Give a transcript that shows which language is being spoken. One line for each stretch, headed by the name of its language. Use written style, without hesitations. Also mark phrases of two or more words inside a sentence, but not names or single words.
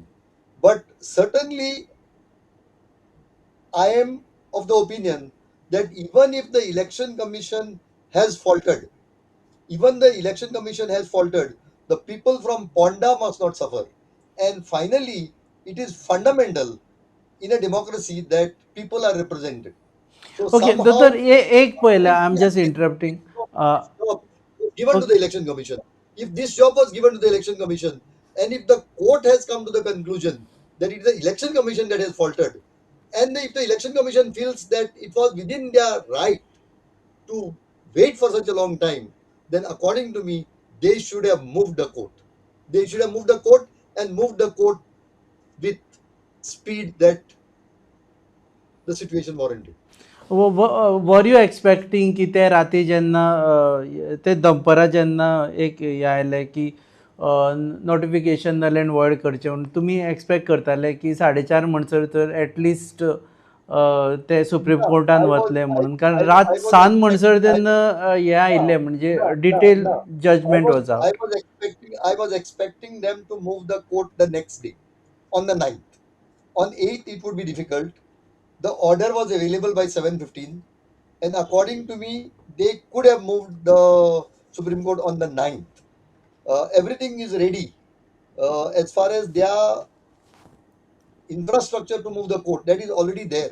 English: But certainly, I am of the opinion that even if the Election Commission has faltered, the people from Ponda must not suffer. And finally, it is fundamental in a democracy that people are represented. So ओके somehow,
Konkani: तर एक पळयलें,
English: I am just interrupting. job given to the Election Commission. If this job was given to the Election Commission, and if the court has come to the conclusion that it is the Election Commission that has faltered, and if the Election Commission feels that it was within their right to wait for such a long time, then according to me, they should have moved the court. They should have moved the court and moved the court with speed that the situation warranted. were you expecting
Konkani: की ते राती जेन्ना ते दनपरां जेन्ना एक हें आयलें की
English: notification null and void
Konkani: करचें म्हणून तुमी एक्सपेक्ट करताले की 4:30 म्हणसर तर एटलिस्ट ते सुप्रीम कोर्टान वतले म्हणून? कारण रात 7 म्हणसर तेन्ना हें आयिल्लें म्हणजे
English: detail judgment
Konkani: वचा.
English: I was expecting them to move the court the next day, on the 9th. On 8th, it would be difficult. The order was available by 7:15, and according to me, they could have moved the Supreme Court on the 9th. Everything is ready as far as their infrastructure to move the court, that is already there.